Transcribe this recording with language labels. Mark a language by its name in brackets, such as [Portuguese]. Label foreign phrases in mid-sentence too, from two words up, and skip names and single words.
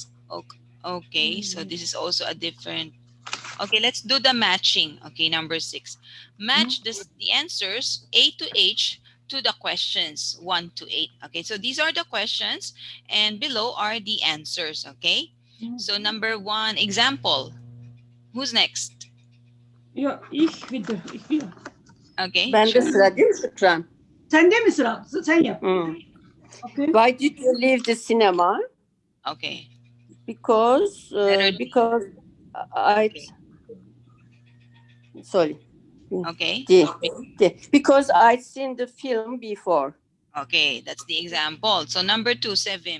[English] Okay, so this is also a different. Okay, let's do the matching. Okay, number 6. Match the answers A to H to the questions 1 to 8. Okay, so these are the questions and below are the answers. Okay, so number 1, example. Who's next? [German] Ich wieder. [English] Okay. [Turkish] Bende sıra değil mi Şükran? Sende mi sıra? Sen yap. [English] Okay. Why did you leave the cinema? Okay. Because sorry. Okay. Because I'd seen the film before. Okay, that's the example. So number 2, Sevim.